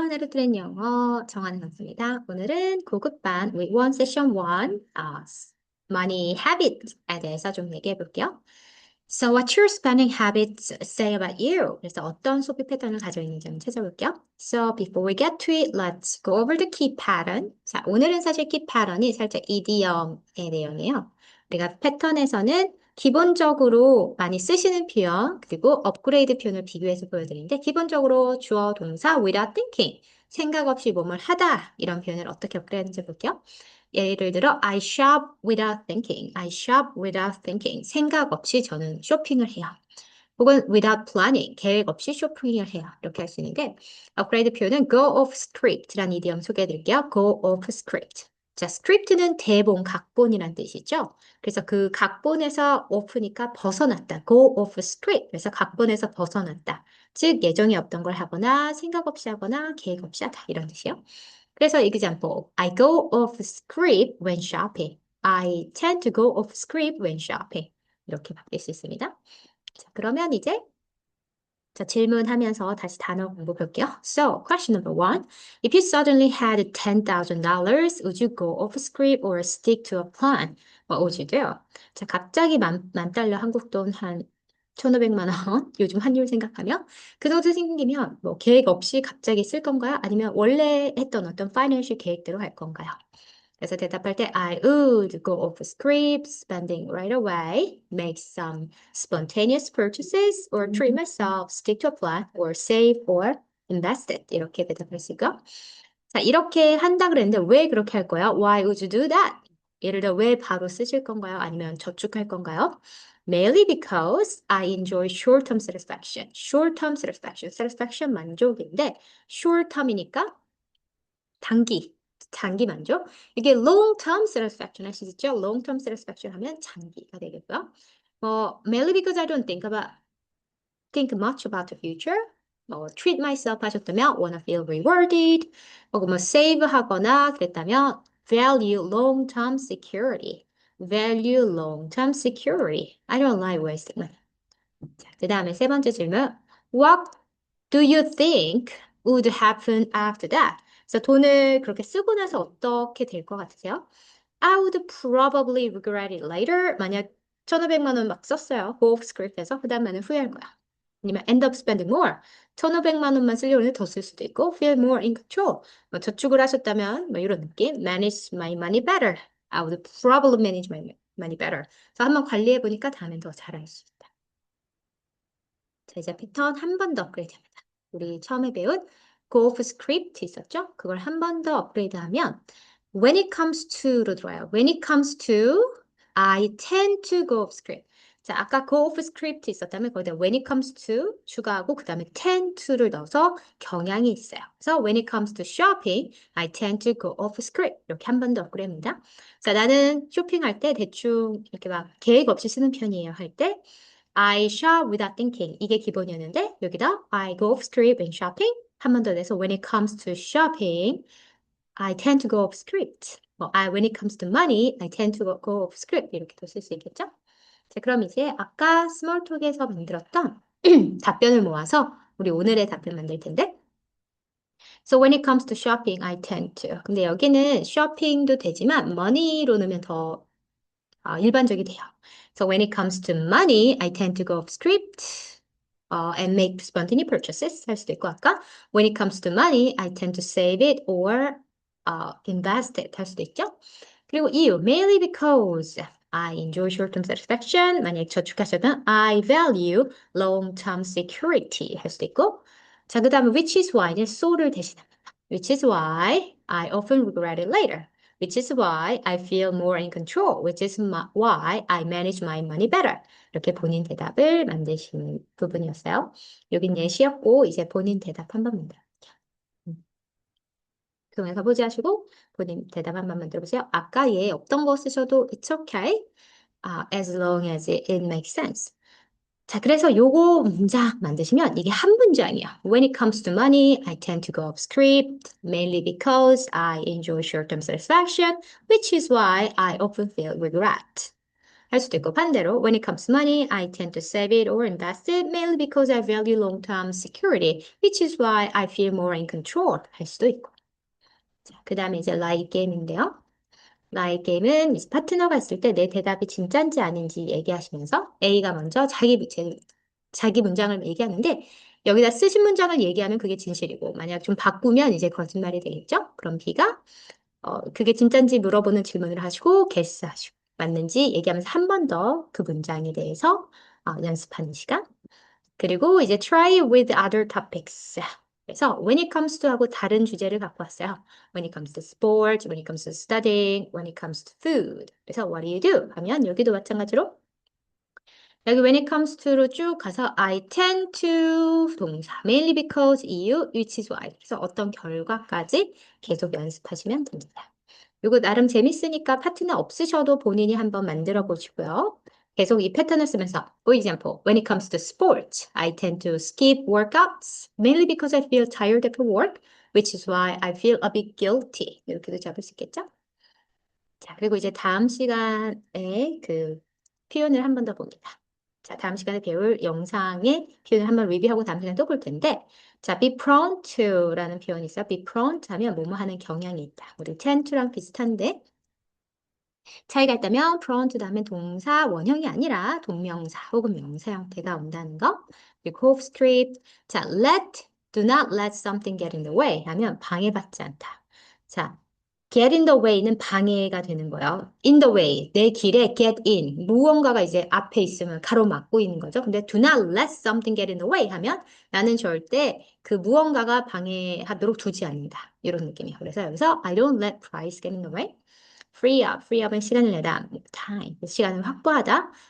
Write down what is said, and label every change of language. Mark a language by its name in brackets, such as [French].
[Korean] 하루트렌 영어 정하는 강사입니다. 오늘은 고급반 Week 1 Session 1 Money Habits에 대해서 좀 얘기해 볼게요. [English] So what's your spending habits say about you? [Korean] 그래서 어떤 소비 패턴을 가지고 있는지 한번 찾아볼게요. [English] So before we get to it, let's go over the key pattern. [Korean] 자, 오늘은 사실 key pattern이 살짝 이디엄의 내용이에요. 우리가 패턴에서는 기본적으로 많이 쓰시는 표현, 그리고 업그레이드 표현을 비교해서 보여드리는데, 기본적으로 주어, 동사, without thinking, 생각 없이 뭐뭘 하다, 이런 표현을 어떻게 업그레이드하는지 볼게요. [English] 예를 들어, I shop without thinking. I shop without thinking. [Korean] 생각 없이 저는 쇼핑을 해요. [English] 혹은 without planning. [Korean] 계획 없이 쇼핑을 해요. 이렇게 할 수 있는데, 업그레이드 표현은 go off script라는 이디엄 소개해 드릴게요. [English] go off script. [Korean] 자, script는 대본, 각본이란 뜻이죠. 그래서 그 각본에서 off니까 벗어났다. [English] go off script. [Korean] 그래서 각본에서 벗어났다. 즉, 예정이 없던 걸 하거나, 생각 없이 하거나, 계획 없이 하다. 이런 뜻이요. 그래서 [English] example, I go off script when shopping. I tend to go off script when shopping. [Korean] 이렇게 바뀔 수 있습니다. 자, 그러면 이제 자, 질문하면서 다시 단어 공부 볼게요. [English] So, question number one. If you suddenly had $10,000, would you go off script or stick to a plan? What would you do? [Korean] 자, 갑자기 만 달러 한국 돈 한 1,500만 원, 요즘 환율 생각하면 그 정도 생기면 뭐 계획 없이 갑자기 쓸 건가요? 아니면 원래 했던 어떤 파이낸셜 계획대로 할 건가요? 그래서 대답할 때 [English] I would go off script, spending right away, make some spontaneous purchases, or treat myself, stick to a plan, or save or invest it. [Korean] 이렇게 대답할 수 있고요. 자, 이렇게 한다 그랬는데 왜 그렇게 할 거야? [English] Why would you do that? [Korean] 예를 들어 왜 바로 쓰실 건가요? 아니면 저축할 건가요? [English] Mainly because I enjoy short-term satisfaction. Short-term satisfaction. [Korean] satisfaction 만족인데 short-term이니까 장기 만족. 이게 long-term satisfaction 할 수 있죠? long-term satisfaction 하면 장기가 되겠고요. [English] mainly because I don't think much about the future. treat myself [Korean] 하셨다면 [English] wanna feel rewarded. [Korean] 혹은 [English] save [Korean] 하거나 그랬다면 [English] value long-term security. value long-term security. I don't like wasting money. [Korean] 자, 그 다음에 세 번째 질문. [English] What do you think would happen after that? [Korean] 그래서 돈을 그렇게 쓰고 나서 어떻게 될 것 같으세요? [English] I would probably regret it later. [Korean] 만약 1,500만 원 막 썼어요. 고급 스크립트에서. 그 다음에는 후회할 거야. 아니면 [English] end up spending more. [Korean] 1,500만 원만 쓰려고 했는데 더 쓸 수도 있고 [English] feel more in control. [Korean] 저축을 하셨다면 뭐 이런 느낌. [English] manage my money better. I would probably manage my money better. [Korean] 그래서 한번 관리해 보니까 다음엔 더 잘할 수 있다. 자, 이제 패턴 한 번 더 업그레이드합니다. 우리 처음에 배운 go off script 있었죠? 그걸 한 번 더 업그레이드하면 when it comes to로 들어와요. [English] when it comes to I tend to go off script. [Korean] 자, 아까 go off script 있었다면 거기다 when it comes to 추가하고 그 다음에 tend to를 넣어서 경향이 있어요. [English] 그래서 when it comes to shopping, I tend to go off script. [Korean] 이렇게 한 번 더 업그레이드합니다. 자, 나는 쇼핑할 때 대충 이렇게 막 계획 없이 쓰는 편이에요. 할 때 [English] I shop without thinking. [Korean] 이게 기본이었는데 여기다 [English] I go off script when shopping. [Korean] 한 번 더 내서 [English] when it comes to shopping, I tend to go off script. when it comes to money, I tend to go off script. [Korean] 이렇게도 쓸 수 있겠죠? 자, 그럼 이제 아까 스몰 톡에서 만들었던 답변을 모아서 우리 오늘의 답변 만들 텐데. [English] So when it comes to shopping, I tend to. [Korean] 근데 여기는 쇼핑도 되지만 money로 넣으면 더 일반적이 돼요. [English] So when it comes to money, I tend to go off script and make spontaneous purchases [Korean] 할 수도 있고 아까 [English] when it comes to money, I tend to save it or invest it [Korean] 할 수도 있죠. 그리고 이유, [English] mainly because I enjoy short-term satisfaction. [Korean] 만약 저축하셨다면 [English] I value long-term security [Korean] 할 수도 있고 자, 그 다음에 which is why는 so를 대신합니다. [English] Which is why I often regret it later. Which is why I feel more in control. Which is why I manage my money better. [Korean] 이렇게 본인 대답을 만드시는 부분이었어요. 여긴 예시였고 이제 본인 대답 한번 만들어볼게요. 그러면서 보지 하시고 본인 대답 한번 만들어보세요. 아까 얘 없던 거 쓰셔도 [English] it's okay. as long as it makes sense. [Korean] 자, 그래서 요거 문장 만드시면 이게 한 문장이야. [English] When it comes to money, I tend to go off script, mainly because I enjoy short-term satisfaction, which is why I often feel regret. [Korean] 할 수도 있고 반대로 [English] when it comes to money, I tend to save it or invest it mainly because I value long-term security, which is why I feel more in control [Korean] 할 수도 있고. 자, 그 다음에 이제 like game인데요. like game은 이제 파트너가 있을 때 내 대답이 진짜인지 아닌지 얘기하시면서 A가 먼저 자기 문장을 얘기하는데 여기다 쓰신 문장을 얘기하면 그게 진실이고 만약 좀 바꾸면 이제 거짓말이 되겠죠? 그럼 B가 그게 진짜인지 물어보는 질문을 하시고 guess하시고 맞는지 얘기하면서 한 번 더 그 문장에 대해서 연습하는 시간. 그리고 이제 [English] try with other topics. [Korean] 그래서 when it comes to 하고 다른 주제를 갖고 왔어요. [English] When it comes to sport, when it comes to studying, when it comes to food. [Korean] 그래서 [English] what do you do? [Korean] 하면 여기도 마찬가지로 여기 when it comes to로 쭉 가서 I tend to 동사 mainly because 이유 which is why 그래서 어떤 결과까지 계속 연습하시면 됩니다. 이거 나름 재밌으니까 파트너 없으셔도 본인이 한번 만들어 보시고요. 계속 이 패턴을 쓰면서 [English] for example, when it comes to sports, I tend to skip workouts mainly because I feel tired after work, which is why I feel a bit guilty. [Korean] 이렇게도 잡을 수 있겠죠? 자, 그리고 이제 다음 시간에 그 표현을 한 번 더 봅니다. 자, 다음 시간에 배울 영상의 표현을 한번 리뷰하고 다음 시간에 또 볼 텐데 자, be prone to라는 표현이 있어요. be prone to 하면 뭐뭐 하는 경향이 있다. 우리 tend to랑 비슷한데 차이가 있다면 prone to 다음에 동사 원형이 아니라 동명사 혹은 명사 형태가 온다는 거. 그리고 off script. 자, [English] do not let something get in the way [Korean] 하면 방해받지 않다. 자, get in the way는 방해가 되는 거예요. in the way, 내 길에 get in. 무언가가 이제 앞에 있으면 가로막고 있는 거죠. 근데 do not let something get in the way 하면 나는 절대 그 무언가가 방해하도록 두지 않는다. 이런 느낌이에요. 그래서 여기서 [English] I don't let price get in the way. [Korean] free up은 시간을 내다. time, 시간을 확보하다.